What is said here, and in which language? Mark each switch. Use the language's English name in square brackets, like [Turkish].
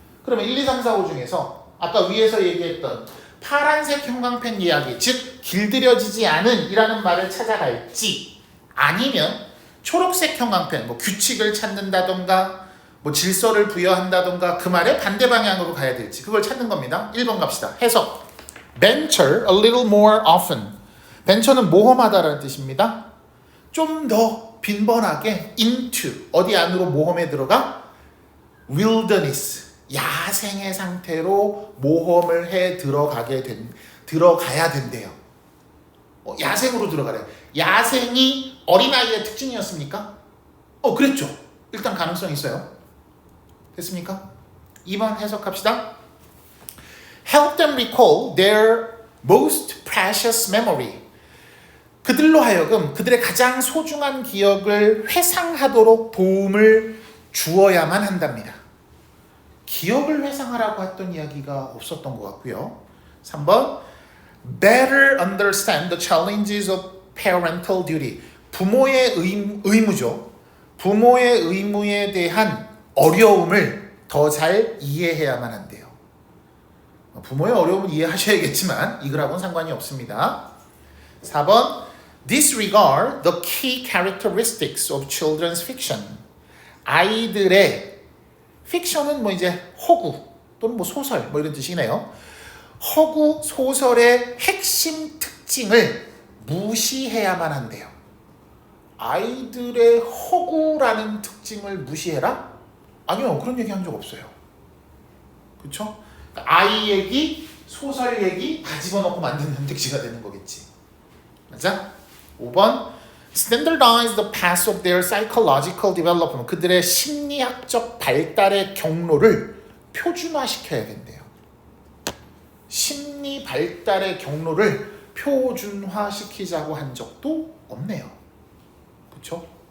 [Korean] 그러면 1, 2, 3, 4, 5 중에서 아까 위에서 얘기했던 파란색 형광펜 이야기, 즉 길들여지지 않은 이라는 말을 찾아갈지 아니면 초록색 형광펜, 뭐 규칙을 찾는다던가 뭐 질서를 부여한다던가 그 말의 반대 방향으로 가야 될지 그걸 찾는 겁니다. 1번 갑시다. 해석. [English] Venture a little more often. [Korean] venture는 모험하다라는 뜻입니다. 좀 더 빈번하게 into 어디 안으로 모험에 들어가? wilderness 야생의 상태로 모험을 해 들어가야 된대요. 야생으로 들어가래요. 야생이 어린아이의 특징이었습니까? 그랬죠. 일단 가능성이 있어요. 됐습니까? 2번 해석합시다. [English] Help them recall their most precious memory. [Korean] 그들로 하여금 그들의 가장 소중한 기억을 회상하도록 도움을 주어야만 한답니다. 기억을 회상하라고 했던 이야기가 없었던 것 같고요. 3번 [English] Better understand the challenges of parental duty. [Korean] 부모의 의무죠. 부모의 의무에 대한 어려움을 더 잘 이해해야만 한대요. 부모의 어려움은 이해하셔야겠지만 이거하고는 상관이 없습니다. 4번 [English] Disregard the key characteristics of children's fiction. [Korean] 아이들의 픽션은 뭐 이제 허구 또는 뭐 소설 뭐 이런 뜻이네요. 허구 소설의 핵심 특징을 무시해야만 한대요. 아이들의 허구라는 특징을 무시해라? 아니요, 그런 얘기 한 적 없어요. 그렇죠? 아이 얘기, 소설 얘기 다 집어넣고 만든 선택지가 되는 거겠지. 맞아? 5번 [English] Standardize the path of their psychological development. [Korean] 그들의 심리학적 발달의 경로를 표준화시켜야 된대요. 심리 발달의 경로를 표준화시키자고 한 적도 없네요. 그렇죠?